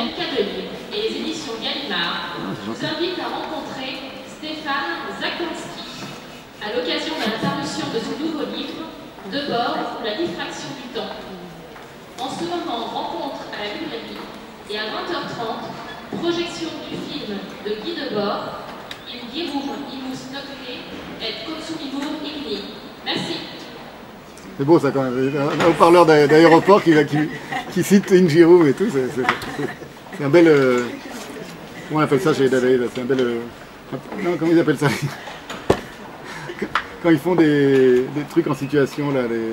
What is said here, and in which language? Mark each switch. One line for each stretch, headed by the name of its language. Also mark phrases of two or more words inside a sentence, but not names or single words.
French: Et les éditions Gallimard vous invitent à rencontrer Stéphane Zakonski à l'occasion de la parution de son nouveau livre Debord ou la diffraction du temps. En ce moment, rencontre à la librairie et à 20h30, projection du film de Guy Debord, in girum imus nocte et consumimur igni. Merci. C'est beau ça quand même, un haut-parleur d'aéroport qui cite Ingirum et tout, c'est un bel... comment on appelle ça chez Dadaï, c'est un bel... non, comment ils appellent ça? Quand ils font des trucs en situation, là, les...